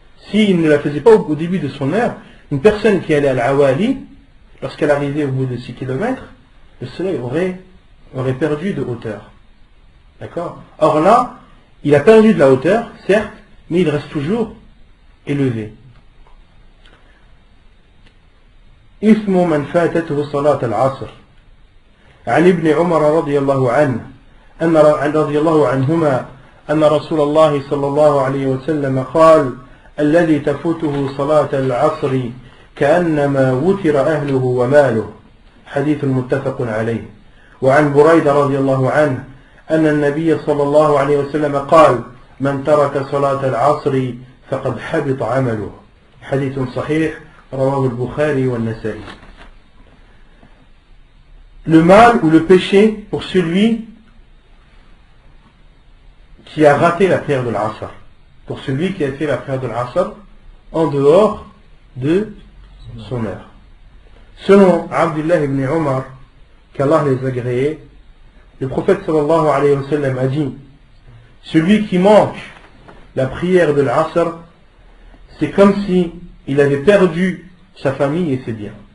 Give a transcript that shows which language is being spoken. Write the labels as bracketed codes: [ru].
[fr] S'il ne la faisait pas au début de son heure, une personne qui allait à Al-Awali, lorsqu'elle arrivait au bout de 6 km, le soleil aurait perdu de hauteur. D'accord? Or là, il a perdu de la hauteur, certes, mais il reste toujours élevé. [ar] إثم من فاتته صلاة العصر عن ابن عمر رضي الله عنه رضي الله عنهما أن رسول الله صلى الله عليه وسلم قال الذي تفوته صلاة العصر كأنما وتر أهله وماله حديث متفق عليه. وعن بريدة رضي الله عنه أن النبي صلى الله عليه وسلم قال من ترك صلاة العصر فقد حبط عمله حديث صحيح رواه البخاري والنسائي. [fr] Le mal ou le péché pour celui qui a raté la prière de l'Asr, pour celui qui a fait la prière de l'Asr en dehors de son heure. Selon Abdullah ibn Umar, qu'Allah les a agréés, le prophète sallallahu alayhi wa sallam a dit: celui qui manque la prière de l'Asr, c'est comme si il avait perdu sa famille et ses biens.